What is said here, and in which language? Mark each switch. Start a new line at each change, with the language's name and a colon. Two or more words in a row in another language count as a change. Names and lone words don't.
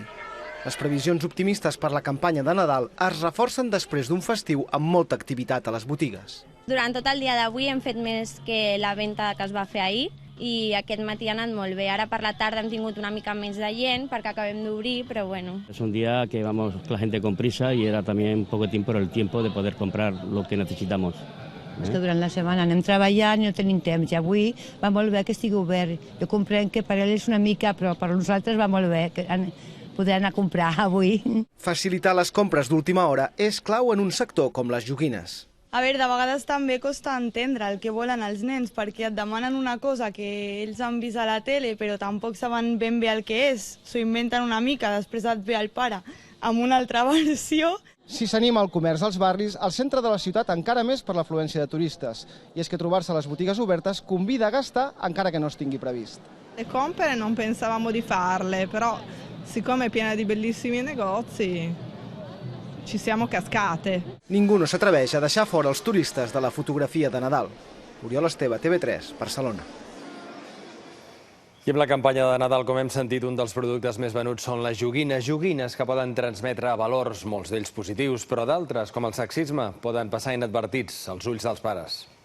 Catalan: Les previsions optimistes per la campanya de Nadal es reforcen després d'un festiu amb molta activitat a les botigues. Durant tot el dia d'avui hem fet més que la venda que es va fer ahir i aquest matí ha anat molt bé. Ara per la tarda hem tingut una mica més de gent perquè acabem d'obrir, però bueno.
Spanish: Es un día que vamos la gente con prisa y era también un poco tiempo por el tiempo de poder comprar lo que necesitamos.
Catalan: És que durant la setmana anem treballant i no tenim temps. I avui va molt bé que estigui obert. Jo comprenc que per ell és una mica, però per nosaltres va molt bé poder anar a comprar avui. Facilitar les compres d'última hora és clau en un sector com les joguines. A veure, de vegades també costa entendre el que volen els nens, perquè et demanen una cosa que ells han vist a la tele, però tampoc saben ben bé el que és. S'ho inventen una mica, després et ve el pare amb una altra versió. Si s'anima el comerç als barris, al centre de la ciutat encara més per l'afluència de turistes. I és que trobar-se a les botigues obertes convida a gastar encara
Italian: che non
Catalan: tingui previst.
Italian: Le compere non pensavamo di farle, però siccome è piena di bellissimi negozi ci siamo cascate.
Catalan: Ningú no s'atreveix a deixar fora els turistes de la fotografia de Nadal. Oriol Esteve, TV3, Barcelona. I amb la campanya de Nadal, com hem sentit, un dels productes més venuts són les joguines. Joguines que poden transmetre valors, molts d'ells positius, però d'altres, com el sexisme, poden passar inadvertits als ulls dels pares.